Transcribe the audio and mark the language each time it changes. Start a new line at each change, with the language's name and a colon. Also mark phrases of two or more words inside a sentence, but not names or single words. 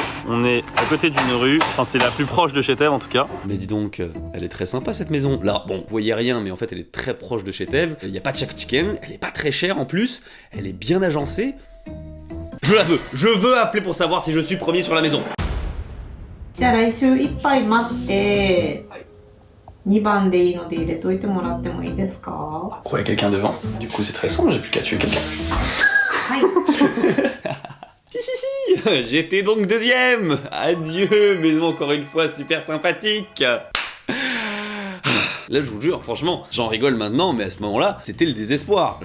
French: On est à côté d'une rue, enfin c'est la plus proche de chez Tev en tout cas. Mais dis donc, elle est très sympa cette maison. Là, bon, vous voyez rien, mais en fait elle est très proche de chez Tev. Il n'y a pas de chicken, elle est pas très chère en plus, elle est bien agencée. Je la veux, je veux appeler pour savoir si je suis premier sur la maison.
Japanese: じゃあ来週いっぱい待って2番でいいので入れといてもらってもいいですか
French: Quoi, il y a quelqu'un devant. Du coup c'est très simple, j'ai plus qu'à tuer quelqu'un. はい J'étais donc deuxième. Adieu, maison encore une fois super sympathique. Là, je vous jure, franchement, j'en rigole maintenant, mais à ce moment-là, c'était le désespoir.